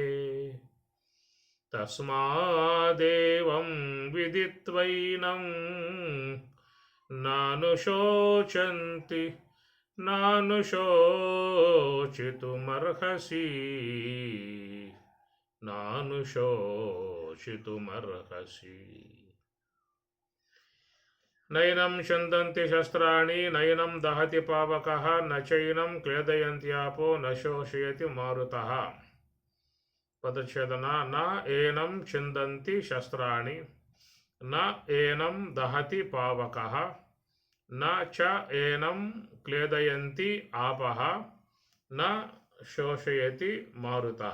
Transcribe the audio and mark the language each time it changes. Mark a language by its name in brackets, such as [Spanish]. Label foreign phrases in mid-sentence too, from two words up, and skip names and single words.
[Sanskrit] తస్మాదేవం విదిత్వైనం నానుశోచంతి నానుశోచితుమర్హసి నానుశోచితుమర్హసి. నైనం చిందంతి శస్త్రాణి నైనం దహతి పావకః నచైనం క్లేదయంత్యాపో న శోషయతి మారుతః. పదచ్ఛేదన. న ఏనం చిందంతి శస్త్రాణి న ఏనం దహతి పావకః న చ ఏనం క్లేదయంతి ఆపః న శోషయతి మారుతః.